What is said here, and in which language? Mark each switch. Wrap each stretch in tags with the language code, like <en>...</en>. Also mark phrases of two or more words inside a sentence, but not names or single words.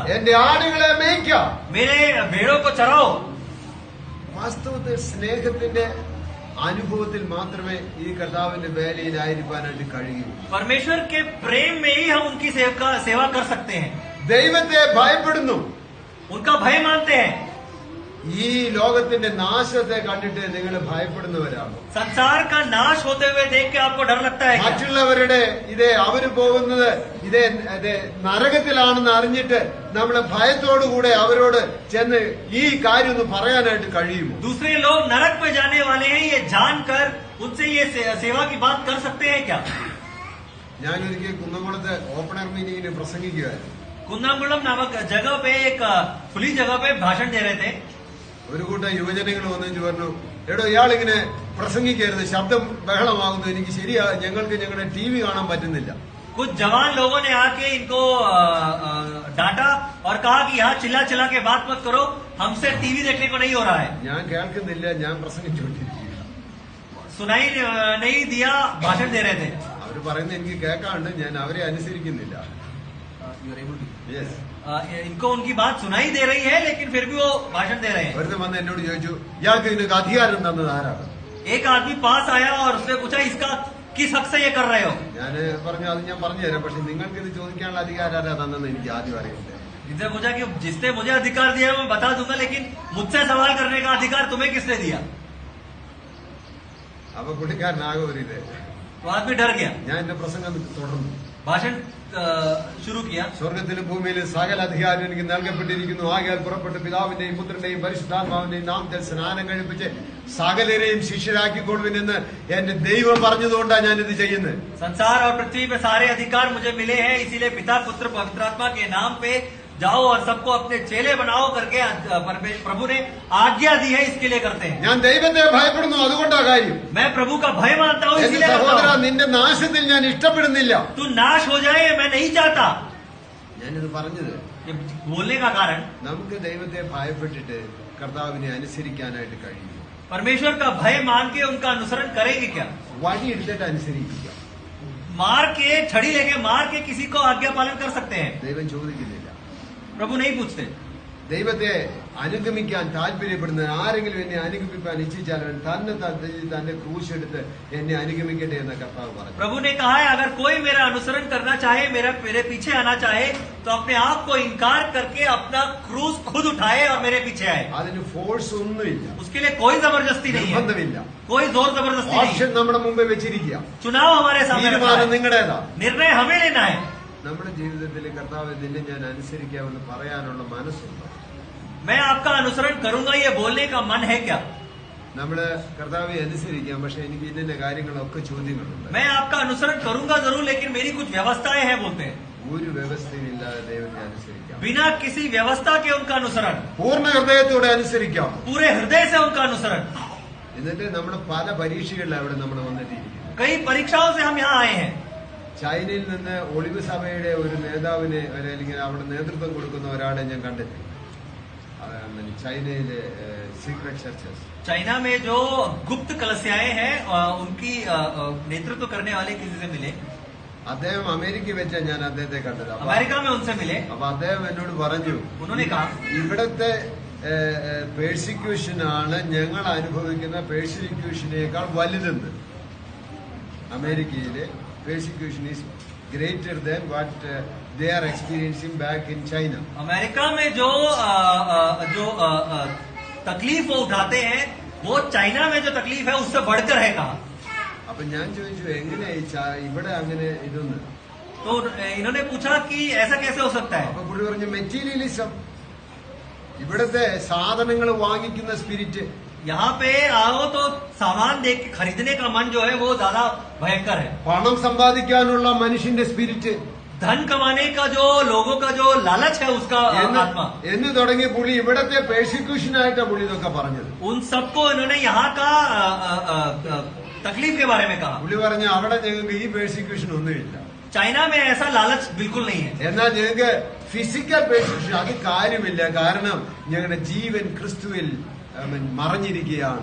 <ml>എന്റെ ആടുകളെ മേയ്ക്കാം.</ml> <hi>मेरे भेड़ों को चराओ।</hi> <ml>വാസ്തവത്തിൽ സ്നേഹത്തിന്റെ അനുഭവത്തിൽ മാത്രമേ ഈ കർത്താവിന്റെ വേലയിലായിരിക്കാനായിട്ട് കഴിയൂ.</ml> <hi>परमेश्वर के प्रेम में ही हम उनकी सेवा कर सकते हैं।</hi> <ml>ദൈവത്തെ ഭയപ്പെടുന്നു.</ml> <hi>उनका भय मानते हैं।</hi> <ml>ഈ ലോകത്തിന്റെ നാശത്തെ കണ്ടിട്ട് നിങ്ങൾ ഭയപ്പെടുന്നവരാണ്.</ml> <hi>संसार का नाश होते हुए देख के आपको डर लगता है क्या?</hi> <ml>മറ്റുള്ളവരുടെ അവര് പോകുന്നത് നരകത്തിലാണെന്ന് അറിഞ്ഞിട്ട് നമ്മൾ ഭയത്തോടുകൂടെ അവരോട് ചെന്ന് ഈ കാര്യം ഒന്ന് പറയാനായിട്ട് കഴിയുമോ?</ml> <hi>दूसरे लोग नरक में जाने वाले हैं ये जानकर उनसे ये सेवा की बात कर सकते हैं क्या?</hi> <ml>ഞാനൊരിക്കൽ കുന്നംകുളത്ത്</ml> <en>open-air meeting</en> <ml>പ്രസംഗിക്കുകയായിരുന്നു.</ml> <hi>कुन्नाकुलम नामक जगह पे एक खुली जगह पे भाषण दे रहे थे।</hi> <ml>ഒരു കൂട്ടം യുവജനങ്ങൾ വന്നു പറഞ്ഞു, എടോ ഇയാളിങ്ങനെ പ്രസംഗിക്കരുത്, ശബ്ദം ബഹളമാകുന്നു, എനിക്ക് ശരിയാ, ഞങ്ങൾക്ക് ഞങ്ങളുടെ TV കാണാൻ പറ്റുന്നില്ല.</ml> <hi>कुछ जवान लोगों ने आके इनको डांटा और कहा कि यहाँ चिल्ला चिल्ला के बात मत करो, हमसे टीवी देखने को नहीं हो रहा है।</hi> <ml>ഞാൻ കേൾക്കുന്നില്ല, ഞാൻ പ്രസംഗിച്ചുകൊണ്ടിരിക്കുക.</ml> <hi>सुनाई नहीं दिया, भाषण दे रहे थे।</hi> <ml>അവര് പറയുന്നത് എനിക്ക് കേൾക്കാണ്ട് ഞാൻ അവരെ അനുസരിക്കുന്നില്ല.</ml> <en>Yes.</en> <hi>इनको उनकी बात सुनाई दे रही है लेकिन फिर भी वो भाषण दे रहे हैं।</hi> <ml>ഒരുത്തൻ വന്ന് എന്നോട് ചോദിച്ചു, ഇയാൾക്ക് ഇതിനൊക്കെ അധികാരം തന്നത് ആരാണ്?</ml> <hi>एक आदमी पास आया और उसने पूछा इसका किस हक से ये कर रहे हो?</hi> <ml>ഞാൻ പറഞ്ഞു, അത് ഞാൻ പറഞ്ഞു തരാം, പക്ഷെ നിങ്ങൾക്ക് ഇത് ചോദിക്കാനുള്ള അധികാരം ആരാ തന്നെന്ന് എനിക്ക് ആദ്യം അറിയില്ല.</ml> <hi>जिसने पूछा कि जिसने मुझे अधिकार दिया मैं बता दूंगा, लेकिन मुझसे सवाल करने का अधिकार तुम्हें किसने दिया?</hi> <ml>അപ്പൊ പുള്ളിക്കാരനാകെ ഒരു ഇത്.</ml> <hi>तो आदमी डर गया।</hi> <ml>ഞാൻ എന്റെ പ്രസംഗം തുടർന്നു.</ml> <hi>भाषण शुरू किया।</hi> <ml>സ്വർഗത്തിലും ഭൂമിയിലും സകല അധികാരം എനിക്ക് നൽകപ്പെട്ടിരിക്കുന്നു. ആകയാൽ പുറപ്പെട്ട് പിതാവിന്റെയും പുത്രന്റെയും പരിശുദ്ധാത്മാവിന്റെയും നാമത്തിൽ സ്നാനം കഴിപ്പിച്ച് സകലരെയും ശിഷ്യരാക്കിക്കൊള്ളുവിനെന്ന് എന്റെ ദൈവം പറഞ്ഞതുകൊണ്ടാണ് ഞാനിത് ചെയ്യുന്നത്.</ml> <hi>संसार और पृथ्वी पे सारे अधिकार मुझे मिले हैं, इसीलिए पिता पुत्र पवित्र आत्मा के नाम पे जाओ और सबको अपने चेले बनाओ करके प्रभु ने आज्ञा दी है, इसके लिए करते हैं।</hi> <ml>ഞാൻ ദൈവത്തെ ഭയപ്പെടുന്നു, അതുകൊണ്ടാ കാര്യം.</ml> <hi>मैं प्रभु का भय मानता हूँ,</hi> <ml>എന്റെ</ml> <hi>इसीलिए</hi> <ml>സഹോദര,</ml> <hi>करता हूँ।</hi> <ml>നിന്റെ നാശത്തിൽ ഞാൻ ഇഷ്ടപ്പെടുന്നില്ല.</ml> <hi>तू नाश हो जाए मैं नहीं चाहता।</hi> <ml>ഞാനിത് പറഞ്ഞത്</ml> <hi>ये बोलने का कारण,</hi> <ml>നമുക്ക് ദൈവത്തെ ഭയപ്പെട്ടിട്ട് കർത്താവിനെ അനുസരിക്കാനായിട്ട് കഴിയും.</ml> <hi>परमेश्वर का भय मान के उनका अनुसरण करेंगे क्या?</hi> <ml>വടി എടുത്തിട്ട് അനുസരിക്കുക.</ml> <hi>मार के, छड़ी लेके मार के किसी को आज्ञा पालन कर सकते हैं,</hi> <ml>ദൈവം ചോദിക്കുന്നില്ല.</ml> <hi>प्रभु नहीं पूछते।</hi> <ml>ദൈവത്തെ അനുഗമിക്കാൻ താല്പര്യപ്പെടുന്ന ആരെങ്കിലും എന്നെ അനുഗമിക്കാൻ ഇച്ഛിച്ചാൽ അവൻ തന്റെ ക്രൂശ് എടുത്ത് എന്നെ അനുഗമിക്കട്ടെ എന്ന കർത്താവ് പറഞ്ഞു.</ml> <hi>प्रभु ने कहा है, अगर कोई मेरा अनुसरण करना चाहे, मेरे पीछे आना चाहे, तो अपने आप को इनकार करके अपना क्रूस खुद उठाए और मेरे पीछे आए।</hi> <ml>അതിന് ഫോഴ്സ് ഒന്നുമില്ല,</ml> <hi>उसके लिए कोई जबरदस्ती नहीं है,</hi> <ml>നിർബന്ധമില്ല.</ml> <hi>कोई जोर जबरदस्ती नहीं</hi> <ml>ഓപ്ഷൻ</ml> <hi>है।</hi> <ml>നമ്മുടെ മുമ്പേ വെച്ചിരിക്കുക.</ml> <hi>चुनाव हमारे सामने रखा</hi> <ml>തീരുമാനം</ml> <hi>है,</hi> <ml>നിങ്ങളുടേതാ.</ml> <hi>निर्णय हमें लेना है।</hi> <ml>നമ്മുടെ ജീവിതത്തിൽ കർത്താവ് നിന്നെ ഞാൻ അനുസരിക്കാമെന്ന് പറയാനുള്ള മനസ്സുണ്ടോ?</ml> <hi>मैं आपका अनुसरण करूंगा ये बोलने का मन है क्या?</hi> <ml>നമ്മള് കർത്താവെ അനുസരിക്കാം, പക്ഷെ എനിക്ക് ഇന്ന കാര്യങ്ങളൊക്കെ ചോദ്യങ്ങളുണ്ട്.</ml> <hi>मैं आपका अनुसरण करूंगा जरूर, लेकिन मेरी कुछ व्यवस्थाएं हैं बोलते हैं।</hi> <ml>ഒരു വ്യവസ്ഥയില്ലാതെ ദൈവത്തെ അനുസരിക്കാം.</ml> <hi>बिना किसी व्यवस्था के उनका अनुसरण,</hi> <ml>പൂർണ്ണ ഹൃദയത്തോടെ അനുസരിക്കാം.</ml> <hi>पूरे हृदय से उनका अनुसरण।</hi> <ml>എന്നിട്ട് നമ്മുടെ പല പരീക്ഷകളിലാണ് അവിടെ നമ്മൾ വന്നെത്തിയിരിക്കുന്നത്.</ml> <hi>कई परीक्षाओं से हम यहाँ आए हैं।</hi> <ml>ചൈനയിൽ നിന്ന് ഒളിവ് സഭയുടെ ഒരു നേതാവിനെ അല്ലെങ്കിൽ അവിടെ നേതൃത്വം കൊടുക്കുന്ന ഒരാളെ ഞാൻ കണ്ടെത്തി. ചൈനയിലെ</ml> <en>secret churches,</en> <hi>चाइना में जो गुप्त कलसियाएं हैं उनकी नेतृत्व करने वाले किसी से मिले।</hi> <ml>അദ്ദേഹം അമേരിക്ക വെച്ച ഞാൻ അദ്ദേഹത്തെ കണ്ടത്.</ml> <hi>अमेरिका में उनसे मिले।</hi> <ml>അപ്പൊ അദ്ദേഹം എന്നോട് പറഞ്ഞു,</ml> <hi>उन्होंने कहा,</hi> <ml>ഇവിടത്തെ പേഴ്സിക്യൂഷനാണ് ഞങ്ങൾ അനുഭവിക്കുന്ന പേഴ്സിക്യൂഷനേക്കാൾ വലുതെന്ന്.</ml> <en>അമേരിക്കയിലെ persecution is greater than what they are experiencing back in China.</en> <hi>अमेरिका में जो तकलीफ वो उठाते हैं, वो चाइना में जो तकलीफ है उससे बढ़कर है कहा।</hi> <ml>അപ്പൊ ഞാൻ ചോദിച്ചു, എങ്ങനെ ഇവിടെ അങ്ങനെ ഇതൊന്ന്?</ml> <hi>तो इन्होंने पूछा कि ऐसा कैसे हो सकता है?</hi> <ml>അപ്പൊ പുള്ളി പറഞ്ഞു, മെറ്റീരിയലിസം, ഇവിടത്തെ സാധനങ്ങൾ വാങ്ങിക്കുന്ന സ്പിരിറ്റ്.</ml> <hi>यहाँ पे आओ तो सामान देख के खरीदने का मन जो है वो ज्यादा भयंकर है।</hi> <ml>പണം സമ്പാദിക്കാനുള്ള മനുഷ്യന്റെ സ്പിരിറ്റ്,</ml> <hi>धन कमाने का जो लोगों का जो लालच है उसका आत्मा,</hi> <ml>എന്ന് തുടങ്ങി പുള്ളി ഇവിടത്തെ പേഴ്സിക്യൂഷനായിട്ടാ പുള്ളി ഇതൊക്കെ പറഞ്ഞത്.</ml> <hi>उन सबको इन्होंने यहाँ का तकलीफ के बारे में कहा।</hi> <ml>പുള്ളി പറഞ്ഞു, അവിടെ ഞങ്ങൾക്ക് ഈ പേഴ്സിക്യൂഷൻ ഒന്നുമില്ല.</ml> <hi>चाइना में ऐसा लालच बिल्कुल नहीं है।</hi> <ml>എന്നാൽ ഞങ്ങൾക്ക്</ml> <en>physical persecution</en> <ml>അത് കാര്യമില്ല, കാരണം ഞങ്ങളുടെ ജീവൻ ക്രിസ്തുവിൽ മറഞ്ഞിരിക്കുകയാണ്.</ml>